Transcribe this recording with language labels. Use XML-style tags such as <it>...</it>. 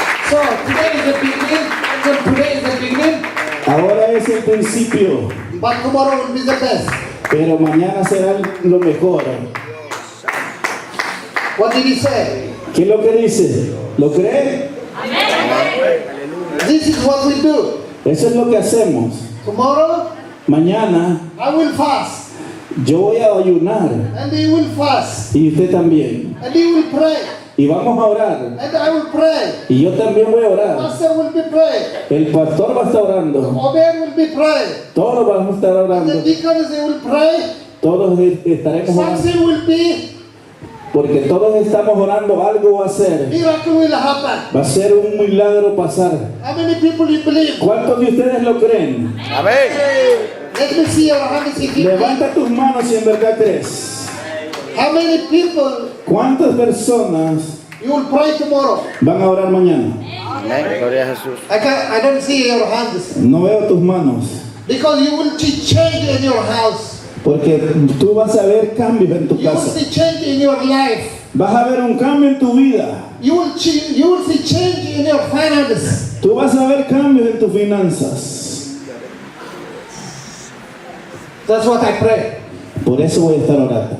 <en>So today is the beginning Today is the beginning,</en> <es>Ahora es el principio,</es> <en>but tomorrow will be the best.</en> <es>pero mañana será lo mejor.</es> <en>What did he say?</en> <es>¿Qué es lo que dice? ¿Lo cree?</es> <en>This is what we do.</en> <es>Eso es lo que hacemos.</es> <en>Tomorrow,</en> <es>Mañana</es> <en>I will fast,</en> <es>yo voy a ayunar</es> <en>and he will fast,</en> <es>y usted también.</es> <en>and he will pray,</en> <es>Y vamos a orar.</es> <en>and I will pray.</en> <es>Y yo también voy a orar.</es> <en>Pastor will be praying.</en> <es>El pastor va a estar orando.</es> <en>Obed will be praying.</en> <es>Todos vamos a estar</es> <en>The</en> <es>orando.</es> <en>deacons, they will pray.</en> <es>Todos estaremos orando.</es> <en>Something will be,</en> <es>Porque todos estamos orando, algo va a ser.</es> <en>miracle will happen.</en> <es>Va a ser un milagro pasar.</es> <en>How many people you believe?</en> <es>¿Cuántos de ustedes lo creen?</es> <en>Let me see your hands if you believe.</en> <es>Levanta tus manos si en verdad crees.</es> <en>How many people</en> <es>¿Cuántas personas</es> <en>you will pray tomorrow?</en> <es>van a orar mañana?</es> <en>I don't see your hands.</en> <es>No veo tus manos.</es> <en>Because you will see change in your house.</en> <es>Porque tú vas a ver cambios en tu</es> <en>You will</en> <es>casa.</es> <en>see change in your life.</en> <es>Vas a ver un cambio en tu vida.</es> <en>You will see change in your finances.</en> <es>Tú vas a ver cambios en tus finanzas.</es> <en>That's what I pray.</en> <es>Por eso voy a estar orando.</es>